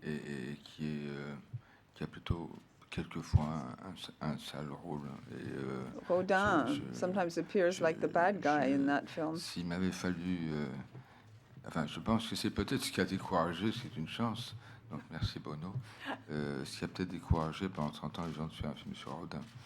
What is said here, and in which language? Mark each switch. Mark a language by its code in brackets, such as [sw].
[fr] et qui a plutôt quelquefois un sale rôle. [en] Rodin [fr] je- [en] sometimes appears like the bad guy in that film. [fr] S'il m'avait fallu... enfin, je pense que c'est peut-être ce qui a découragé, c'est une chance. Donc merci Bono. Ce qui a peut-être découragé pendant 30 ans les gens de faire un film sur Rodin.